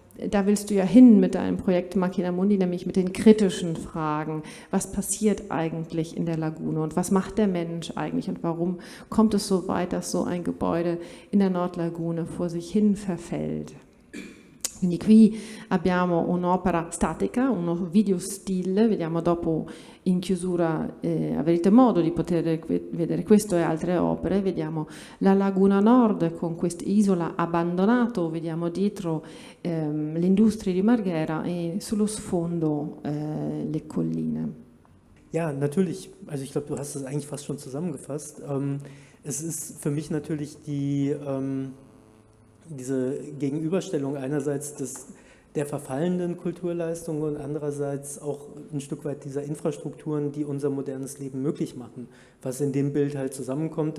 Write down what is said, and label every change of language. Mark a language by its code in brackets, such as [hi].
[de] da willst du ja hin mit deinem Projekt Macchina Mundi, nämlich mit den kritischen Fragen. Was passiert eigentlich in der Lagune und was macht der Mensch eigentlich und warum kommt es so weit, dass so ein Gebäude in der Nordlagune vor sich hin verfällt? [it] Quindi qui abbiamo un'opera statica, uno videostile, vediamo dopo in chiusura, avrete modo di poter vedere questo e altre opere, vediamo la Laguna Nord con quest'isola abbandonato, vediamo dietro le industrie di Marghera e sullo sfondo le colline. [de] Ja, natürlich. Also ich glaube, du hast es eigentlich fast schon zusammengefasst. Es ist für mich natürlich diese Gegenüberstellung einerseits der verfallenden Kulturleistungen und andererseits auch ein Stück weit dieser Infrastrukturen, die unser modernes Leben möglich machen, was in dem Bild halt zusammenkommt.